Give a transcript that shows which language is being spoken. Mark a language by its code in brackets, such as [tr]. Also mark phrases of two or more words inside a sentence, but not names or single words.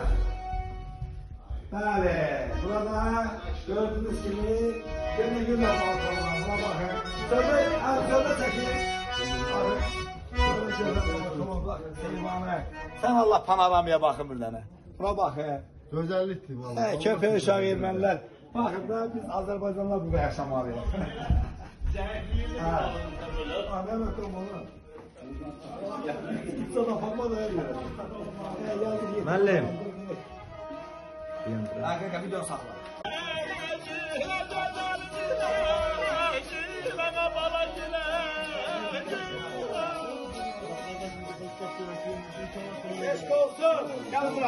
[az] Bəli, burada gördüyünüz kimi yeni günlər balkonlar. Buna baxın. Sözü çəkin. Bakın. Seyvanı. Sən Allah panoramaya baxın bir dənə. Buna baxın. Gözəllikdir vallahi. Köpək uşağı ermənilər. Baxın da biz Azərbaycanlılar burada yaşamalıyıq. [tr] Ne bakalım onu. Sana bakma da öyle. [az] Müəllim. [tr] Arkadaşlar video sakla. [az] Eşk olsun. Gel bura.